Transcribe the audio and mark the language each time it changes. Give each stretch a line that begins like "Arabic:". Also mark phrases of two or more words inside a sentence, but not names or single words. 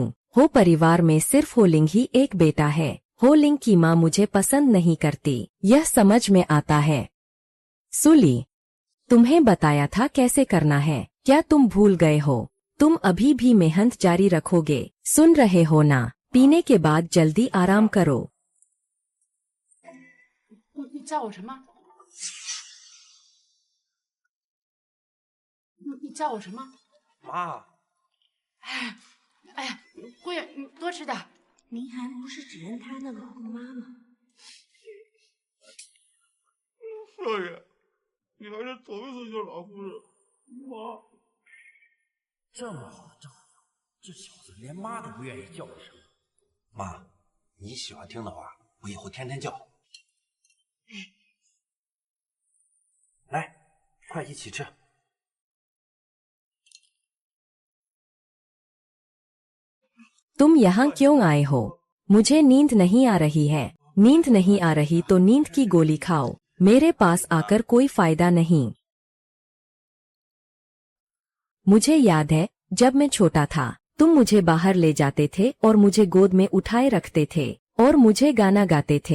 Hindi: हो परिवार में सिर्फ होलिंग ही एक बेटा है। होलिंग की माँ मुझे पसंद नहीं करती, यह समझ में आता है। सुली, तुम्हें बताया था कैसे करना है, क्या तुम भूल गए हो? तुम अभी भी मेहनत जारी रखोगे? सुन रहे हो ना? पीने के बाद जल्दी आराम करो।
Chinese: 你叫我什么？你叫我什么？妈，哎呀，姑爷，你多吃点。您还不是只认他那个后妈吗？少爷，你还是走一走就老夫人。妈，这么好的丈夫，这小子连妈都不愿意叫一声。妈，你喜欢听的话，我以后天天叫。来，快一起吃。
Hindi: तुम यहाँ क्यों आए हो? मुझे नींद नहीं आ रही है। नींद नहीं आ रही तो नींद की गोली खाओ, मेरे पास आकर कोई फायदा नहीं। मुझे याद है जब मैं छोटा था, तुम मुझे बाहर ले जाते थे और मुझे गोद में उठाए रखते थे और मुझे गाना गाते थे।